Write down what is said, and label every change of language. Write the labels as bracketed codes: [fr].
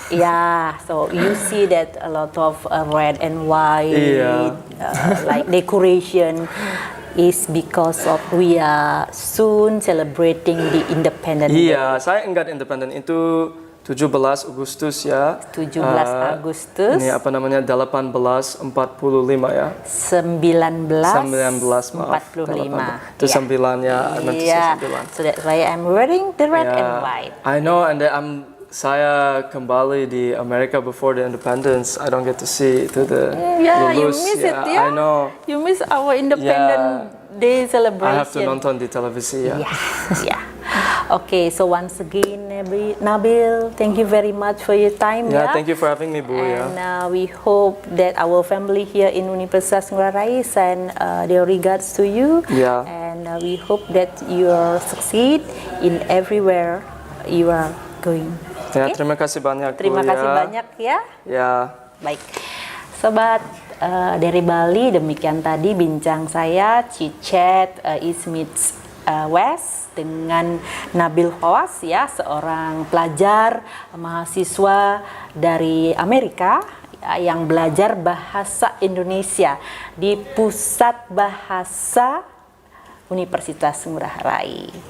[en] yeah, so you see that a lot of red and white, Yeah. like decoration, is because of we are soon celebrating the Independence Day. [id] Iya, saya ingat independen itu 17 Agustus ya. 17 Agustus. Ini apa namanya 1845 ya. 1945. maaf. Itu 9 ya. [en] Yeah. So that's why I'm wearing the red and white. I know, and then [id] saya kembali di Amerika [en] before the independence. I don't get to see to the Yeah, you [id] lulus. [en] miss it, yeah. I know. You miss our Independence Day celebration. I have to [id] nonton di televisi ya. [en] Yeah. Okay, so once again, Nabil, thank you very much for your time. Yeah, thank you for having me, Bu. And we hope that our family here in Universitas Ngurah Rai send their regards to you. Yeah. And we hope that you succeed in everywhere you are going. [id] Ya, [en] Okay? [id] terima kasih banyak, Bu. Terima kasih banyak ya. Ya. Baik, sobat dari Bali, demikian tadi bincang saya CHIT East meets West dengan Nabil Fawas ya, seorang pelajar mahasiswa dari Amerika yang belajar bahasa Indonesia di Pusat Bahasa Universitas Ngurah Rai.